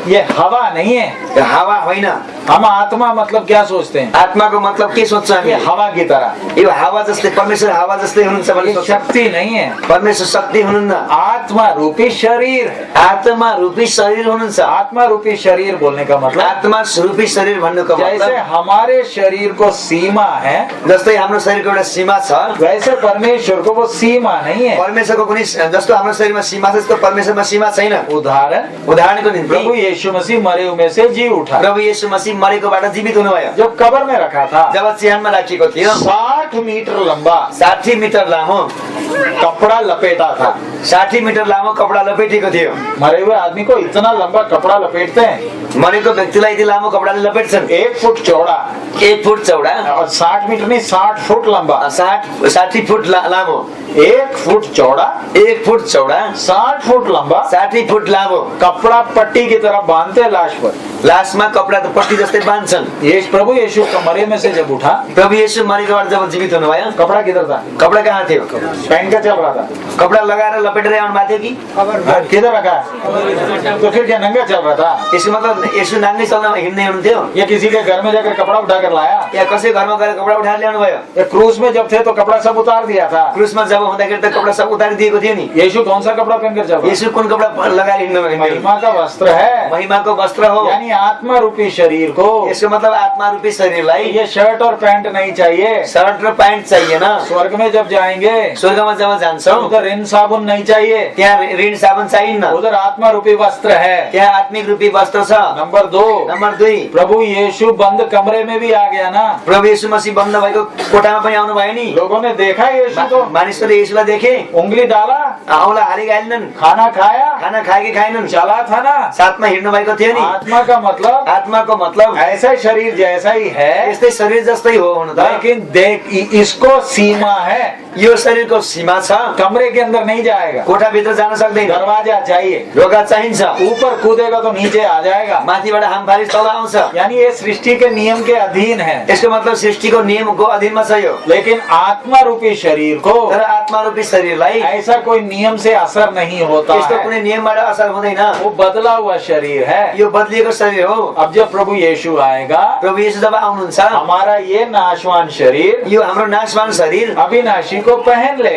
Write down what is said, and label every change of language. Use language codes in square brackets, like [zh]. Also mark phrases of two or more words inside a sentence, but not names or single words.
[hi] ये हवा नहीं है। [ne] यो हावा होइन। [hi] हम आत्मा मतलब क्या सोचते हैं? [ne] आत्माको मतलब के सोध्छ हामी? [hi] ये हवा की तरह, [ne] यो हावा जस्तै, परमेश्वर हावा जस्तै हुनुहुन्छ भन्ने [hi] ये [ne] सोच्छ। [hi] शक्ति नहीं है। [ne] परमेश्वर शक्ति हुनुहुन्न, [hi] आत्मा रूपी शरीर है। [ne] आत्मा रूपी शरीर हुनुहुन्छ। [hi] आत्मा रूपी शरीर बोलने का मतलब, [ne] आत्मा रूपी शरीर भन्नुको [hi] जैसे [ne] मतलब [hi] हमारे शरीर को सीमा है, [ne] जस्तै हाम्रो शरीरको एउटा सीमा छ, [hi] वैसे परमेश्वर को वो सीमा नहीं है। [ne] परमेश्वरको कुनै जस्तो हाम्रो शरीरमा सीमा छ त्यस्तो परमेश्वरमा सीमा छैन। उदाहरणको निम्ति [hi] प्रभु यीशु मसीह मरे हुए से जी उठा, [ne] प्रभु येशू मसीह मरेकोबाट जीवित हुनुभयो। [hi] जब कब्र में रखा था, [ne] जब चिहानमा राखिएको थियो, [hi] 60 मीटर लंबा [ne] 60 मिटर लामो [hi] कपड़ा लपेटा था। [ne] 60 मिटर लामो कपडा लपेटेको थियो। [hi] मरे हुए आदमी को इतना लंबा कपड़ा लपेटते हैं, [ne] मरेको व्यक्तिलाई यति लामो कपडाले लपेट्छन्। [hi] 1 फुट चौड़ा [ne] 1 फुट चौडा [hi] और 60 मीटर नहीं 60 फुट लंबा, [ne] 60 फुट लामो, [hi] 1 फुट चौड़ा [ne] 1 फुट चौडा [hi] 60 फुट लंबा [ne] 60 फुट लामो [hi] कपड़ा पट्टी की तरह बांधते लाश पर। [ne] लास्टमा कपडा त पट्टी जस्तै बाँध्छन्। [hi] ये प्रभु यीशु मरे में से जब उठा, [ne] प्रभु यीशु मरेको बाद जब जीवित हुनुभयो, [hi] कपड़ा किधर था? [ne] कपडा कहाँ थियो? [hi] पहन के चल रहा था। [ne] कपडा लगाएर लपेटेर आउनु भएको थियो कि? [hi] हाँ, किधर रखा है? तो फिर क्या नंगा चल रहा था? [ne] यसको मतलब यसो नाङ्गै चल्न हिँड्दै हुनुहुन्थ्यो [hi] या किसी के घर में जाकर कपड़ा उठा कर लाया? [ne] या कसै घरमा गएर कपडा उठाएर ल्याउनु भयो? [hi] या क्रूस में जब थे तो कपड़ा सब उतार दिया था। [ne] क्रुसमा जब हुँदाखेरि त कपडा सब उतारिदिएको थियो नि। [hi] यीशु कौन सा कपड़ा पहनकर चल रहा है? [ne] यसो कुन कपडा लगाएर हिँड्नु? [hi] महिमा का वस्त्र है, [ne] महिमाको वस्त्र हो। [hi] यानी आत्मा रूपी शरीर को [ne] यसको मतलब आत्मा रूपी शरीरलाई [hi] ये शर्ट और पैंट नहीं चाहिए। [ne] शर्ट र प्यान्ट चाहिएन। [hi] स्वर्ग में जब जाएंगे [ne] स्वर्गमा जब जान्छौँ [hi] उधर रिन साबुन नहीं चाहिए, [ne] त्यहाँ ऋण साबुन चाहिन्न। [hi] उधर आत्मा रूपी वस्त्र है। [ne] त्यहाँ आत्मिक रूपी वस्त्र छ। [hi] नंबर 2, [ne] नम्बर 2, [hi] प्रभु यीशु बंद कमरे में भी आ गया ना। [ne] प्रभु यीशु मसीह बन्द भएको कोठामा पनि आउनु भयो नि। [hi] लोगों ने देखा यीशु को, [ne] मानिसहरूले यीशुलाई देखे, [hi] उंगली डाला, [ne] औँला हालिहालिनन्, [hi] खाना खाया, [ne] खाना खाए कि खाएनन्, [hi] चला था ना। [ne] साथमा हिँड्नु भएको थियो नि। [hi] आत्मा का मतलब [ne] आत्माको मतलब [hi] ऐसा शरीर जैसा ही है, [ne] यस्तै शरीर जस्तै हो हुन त। [hi] लेकिन देख इसको सीमा है, [ne] यो शरीरको सीमा छ। [hi] कमरे के अंदर नहीं जाएगा, [ne] कोठाभित्र जान सक्दैन, [hi] दरवाजा चाहिए, [ne] ढोका चाहिन्छ, [hi] ऊपर कूदेगा तो नीचे आ जाएगा। [ne] माथिबाट हामफाली तल आउँछ। [hi] यानी ये सृष्टि के नियम के अधीन है, [ne] यसको मतलब सृष्टिको नियमको अधीनमा छ यो। [hi] लेकिन आत्मा रूपी शरीर को [ne] तर आत्मा रूपी शरीरलाई [hi] ऐसा कोई नियम से असर नहीं होता [ne] यस्तो [hi] है। [ne] कुनै नियमबाट असर हुँदैन। [hi] वो बदला हुआ शरीर है। [ne] यो बदलिएको शरीर हो। [hi] अब जब प्रभु यीशु आएगा, [ne] प्रभु यीशु जब आउनुहुन्छ, [hi] हमारा ये नाशवान शरीर [ne] यो हाम्रो नाशवान शरीर [hi] अविनाशी को पहन लेगा।